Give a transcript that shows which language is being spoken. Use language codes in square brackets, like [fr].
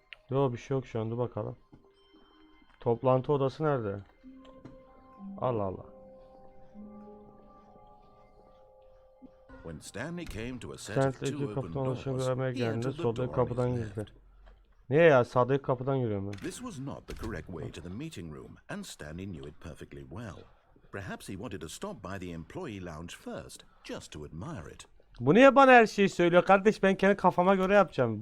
[tr] Yok bir şey yok şu anda, bakalım. Toplantı odası nerede? Allah Allah. Stanley kapıdan ulaşan bir armaya geldiğinde soldaki kapıdan girdi. Niye ya? Sağdaki kapıdan giriyorum ben. [en] This was not the correct way to the meeting room, and Stanley knew it perfectly well. Perhaps he wanted to stop by the employee lounge first, just to admire it. [tr] Bu niye bana her şeyi söylüyor kardeş? Ben kendi kafama göre yapacağım.